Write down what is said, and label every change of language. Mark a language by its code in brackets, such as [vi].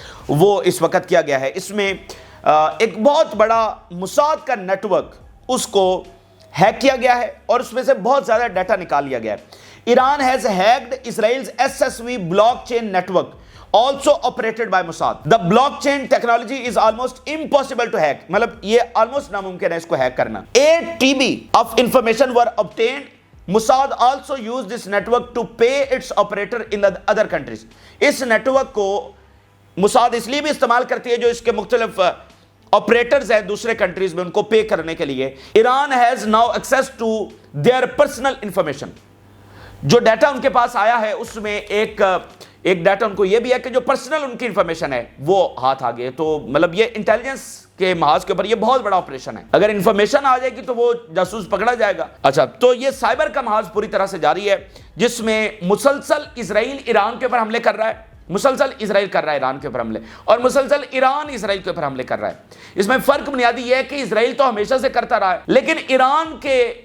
[ur] وہ اس وقت کیا گیا ہے۔ اس میں ایک بہت بڑا موساد کا نیٹ ورک اس کو ہیک کیا گیا ہے اور اس میں سے بہت زیادہ ڈیٹا نکال لیا گیا ہے۔ [en] Iran has hacked Israel's SSV block chain network also operated by Mossad. The blockchain technology is almost impossible to hack. [ur] مطلب یہ almost ناممکن ہے اس کو ہیک کرنا۔ [en] 8 TB of information were obtained. Mossad also used this network to pay its operator in the other countries. [ur] اس network کو Mossad اس لیے بھی استعمال کرتی ہے جو اس کے مختلف آپریٹرز ہیں دوسرے کنٹریز میں، ان کو پے کرنے کے لیے۔ [en] Iran has now access to their personal information, [ur] جو ڈیٹا ان کے پاس آیا ہے اس میں ایک ڈیٹا ان کو یہ بھی ہے کہ جو پرسنل ان کی انفارمیشن ہے وہ ہاتھ آ گئے، تو مطلب یہ انٹیلیجنس کے محاذ کے اوپر یہ بہت بڑا آپریشن ہے، اگر انفارمیشن آ جائے گی تو وہ جاسوس پکڑا جائے گا۔ اچھا، تو یہ سائبر کا محاذ پوری طرح سے جاری ہے جس میں مسلسل اسرائیل ایران کے اوپر حملے کر رہا ہے، مسلسل اسرائیل کر رہا ہے ایران کے اوپر حملے، اور مسلسل ایران اسرائیل کے اوپر حملے کر رہا ہے۔ اس میں فرق بنیادی یہ ہے کہ اسرائیل تو ہمیشہ سے کرتا رہا ہے، لیکن ایران کے